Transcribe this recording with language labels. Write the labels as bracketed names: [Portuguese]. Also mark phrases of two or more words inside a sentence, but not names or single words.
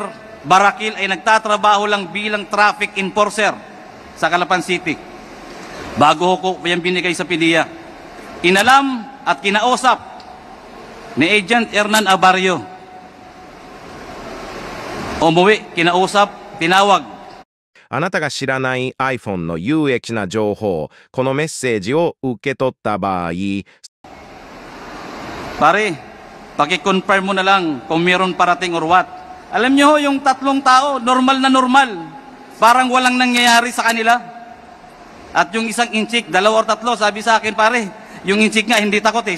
[Filipino] Barakil ay nagtatrabaho lang bilang traffic enforcer sa Calapan City. Bago ko yung binigay sa PDEA. Inalam at kinausap ni Agent Hernan Abaryo. Umuwi, kinausap, tinawag. [Japanese] あなたが知らない iPhone の有益な情報、このメッセージを受け取った場合、 [Filipino] Pare, paki-confirm mo na lang kung meron parating [English] or what. [Filipino] Alam niyo yung tatlong tao, normal na normal. Parang walang nangyayari sa kanila. At yung isang inchik, dalawa or tatlo, sabi sa akin, pare, yung inchik nga, hindi takot eh.